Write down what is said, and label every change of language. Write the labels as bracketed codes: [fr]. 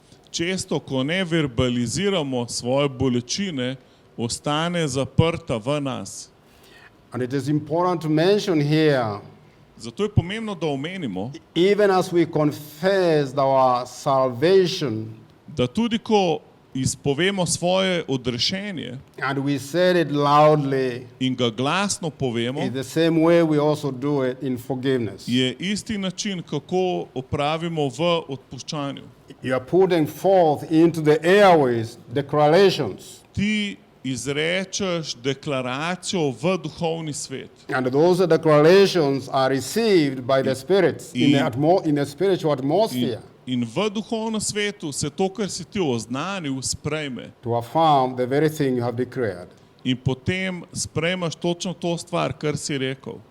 [sl] Često, ko ne verbaliziramo svoje bolečine, ostane zaprta v nas. [en] And it is important to mention here, [sl] Zato je pomembno, da omenimo, [en] even as we confess our salvation [sl] da tudi ko izpovemo svoje odrešenje [en] and we said it loudly, [sl] in ga glasno povemo, [en] in the same way we also do it in forgiveness. [sl] je isti način, kako opravimo v odpuščanju. [en] You are putting forth into the airways declarations, [sl] Ti izrečeš deklaracijo v duhovni svet. [en] and those declarations are received by the spirits in the spiritual atmosphere [sl] In v duhovnem svetu se to, kar si ti oznanil, sprejme. [en] to affirm the very thing you have declared. [sl] In potem sprejmaš točno to stvar, kar si rekel.